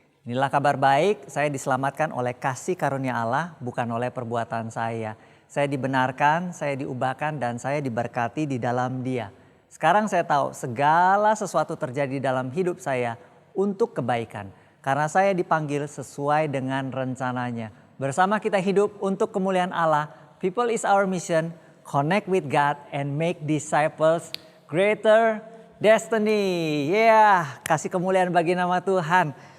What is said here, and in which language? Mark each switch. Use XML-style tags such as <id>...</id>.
<id>Inilah kabar baik, saya diselamatkan oleh kasih karunia Allah, bukan oleh perbuatan saya. Saya dibenarkan, saya diubahkan, dan saya diberkati di dalam Dia. Sekarang saya tahu segala sesuatu terjadi dalam hidup saya untuk kebaikan. Karena saya dipanggil sesuai dengan rencananya. Bersama kita hidup untuk kemuliaan Allah,</id> <en>People is our mission. Connect with God and make disciples greater destiny.</en> <id>Kasih kemuliaan bagi nama Tuhan.</id>